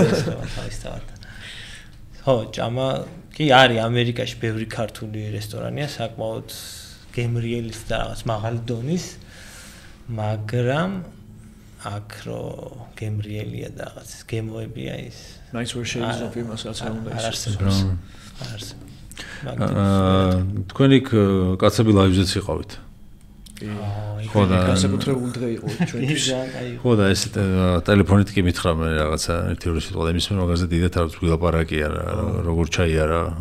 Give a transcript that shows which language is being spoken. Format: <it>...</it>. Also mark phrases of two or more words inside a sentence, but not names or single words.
<ka>ხო ჭამა კი არის ამერიკაში ბევრი ქართული რესტორანია საკმაოდ გემრიელის და რაღაც მაღალი დონის მაგრამ აქ რო გემრიელია და რაღაც გემოებია ის</ka> <en>nice versions of</en> <ka>იმას რაც არ უნდა ისე თქვენი კაცები ლაივზეც იყავით ხო და განსაკუთრებული დღე იყო ჩვენთვის ხო და ეს ტელეფონით კი მითხრა მე რაღაცა ერთი ორი სიტყვა იმის მე მაგაზე დიდად არ გვილაპარაკია რა როგორ ჩაიარა</ka>